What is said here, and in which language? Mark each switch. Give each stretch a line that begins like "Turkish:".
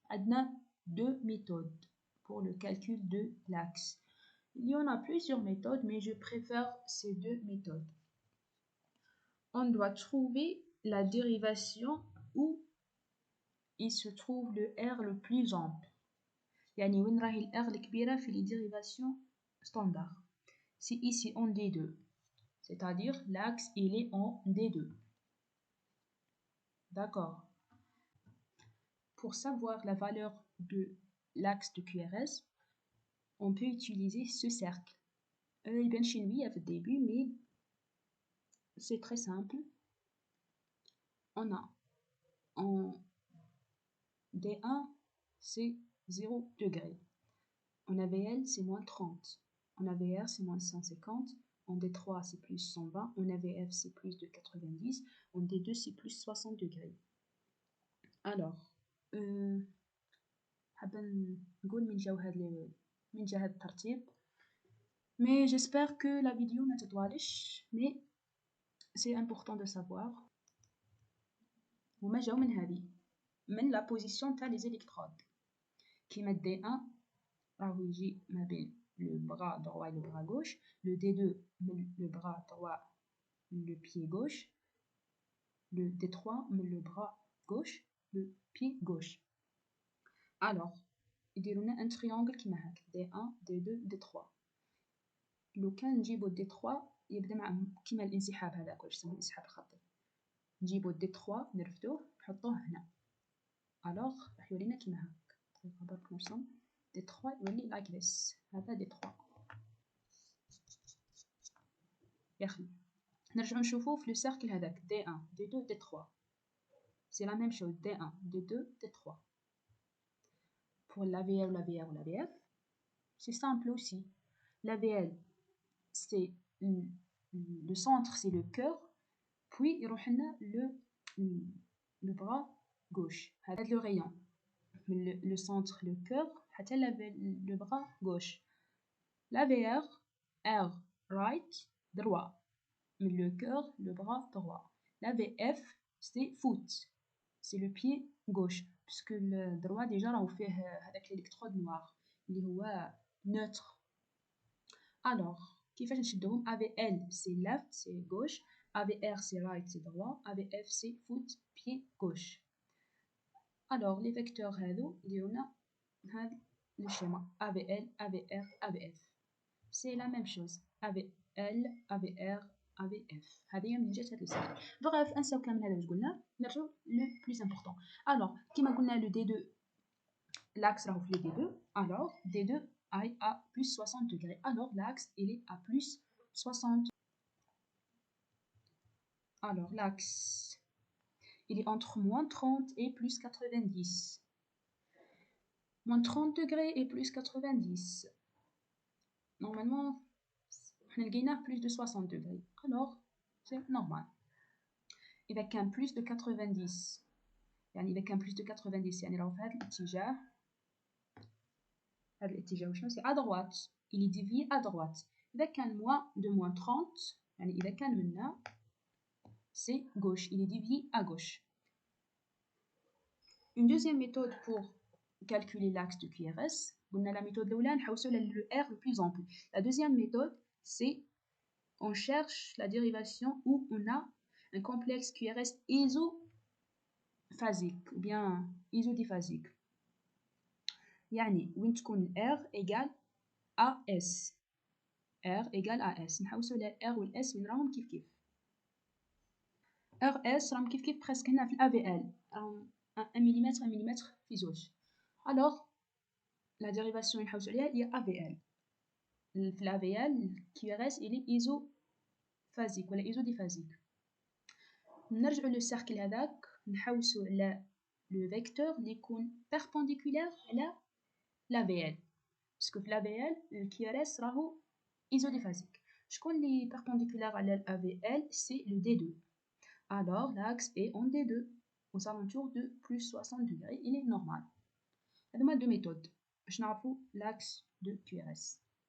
French: On a deux méthodes pour le calcul de l'axe. Il y en a plusieurs méthodes, mais je préfère ces deux méthodes. On doit trouver la dérivation où il se trouve le R le plus ample.
Arabic: يعني وين راهي ال R الكبيرة في
French: les dérivations standards. C'est ici en D2. C'est-à-dire l'axe il est en D2. D'accord. Pour savoir la valeur de l'axe de QRS, on peut utiliser ce cercle. Il vient chez lui à le début, mais c'est très simple. On a en D1, c'est 0 degré. En AVL, c'est moins 30. En En AVR, c'est moins 150. En D3, c'est plus 120. En AVF, c'est plus de 90. En D2, c'est plus 60 degrés.
Arabic: Alors, حابة نقول من جا هاد الترتيب.
French: Mais j'espère que la vidéo
Arabic: ما تطوالش.
French: Mais c'est important de savoir.
Arabic: وما جاو من هذه من
French: la position
Arabic: تاع les électrodes. كيما D1 راهو يجي ما بين
French: le bras droit et le bras gauche. Le D2 le bras droit, le pied gauche. Le D3 le bras gauche, le pied gauche.
Arabic: Alors, يديروا لنا
French: un triangle
Arabic: كيما هكا D1 D2 D3. لو كان نجيبو D3 يبدا مع كيما الانسحاب هذاك واش يسموه الانسحاب الخطي. نجيبو D3 نرفدوه نحطوه هنا. alors راح يورينا كيما هكا. برك نرسم D3 يولي
English: like this.
Arabic: هذا D3. ياخي نرجعو نشوفو في
French: لو سيركل
Arabic: هذاك D1 D2 D3.
French: c'est la même chose D1 D2 D3. pour l'AVL ou l'AVR ou l'AVF, c'est simple aussi. L'AVL, c'est le centre, c'est le cœur, puis il y a le bras gauche, le rayon. Le centre, le cœur, le bras gauche. L'AVR, R, right, droit. Le cœur, le bras droit. L'AVF, c'est foot, c'est le pied gauche. Puisque le droit déjà là on fait avec l'électrode noire
Arabic: اللي هو
French: neutre. alors
Arabic: كيفاش نشدوهم
French: AVL c'est left c'est gauche, AVR c'est right c'est droit, AVF c'est foot pied gauche. alors les vecteurs
Arabic: هادو يديرونا هاد
French: le schéma AVL AVR AVF c'est la même chose AVL AVR AVF.
Arabic: هذه هي من جهة هاد الساعة. bref نساو كامل هذا واش قلنا نرجعو
French: لو بلوس امبورطون. alors
Arabic: كيما قلنا
French: le D2 l'axe
Arabic: راهو في
French: le D2 alors D2 est à plus 60 degrés. alors l'axe il est à plus 60. alors l'axe il est entre moins 30 et plus 90. moins 30 degrés et plus 90. normalement
Arabic: حنا لقيناه
French: plus de 60 degrés. alors c'est normal.
Arabic: إذا كان
French: plus de 90
Arabic: يعني إذا كان plus de 90 يعني راهو في هذا الاتجاه. هذا الاتجاه وشنو سي
French: à droite. il est dévié à droite.
Arabic: إذا كان moins 30 يعني إذا كان منا
French: c'est gauche. il est dévié à gauche. une deuxième méthode pour calculer l'axe de QRS.
Arabic: قلنا
French: la méthode
Arabic: الأولى نحوسو
French: le R le plus ample. la deuxième méthode c'est on cherche la dérivation où on a un complexe QRS isophasique ou bien isodiphasique.
Arabic: يعني وين تكون R égale AS.
French: R égale AS.
Arabic: نحوسو R و S وين راهم كيف كيف. RS راهم كيف كيف presque هنا في AVL. 1 ملم في زوج.
French: alors la dérivation
Arabic: اللي نحوسو عليها هي AVL.
French: في AVL QRS il est isophasique
Arabic: ولا
French: isodiphasique.
Arabic: نرجعو للسيركل هذاك نحوسو على
French: لو فيكتور
Arabic: اللي يكون
French: perpendiculaire
Arabic: على l'AVL. باسكو في l'AVL الQRS راهو isodiphasique. شكون اللي perpendiculaire على l'AVL
French: c'est le D2. alors l'axe est en D2 aux alentours de plus 60 degrés. il est normal.
Arabic: هذوما
French: deux méthodes
Arabic: باش نعرفو
French: l'axe de QRS.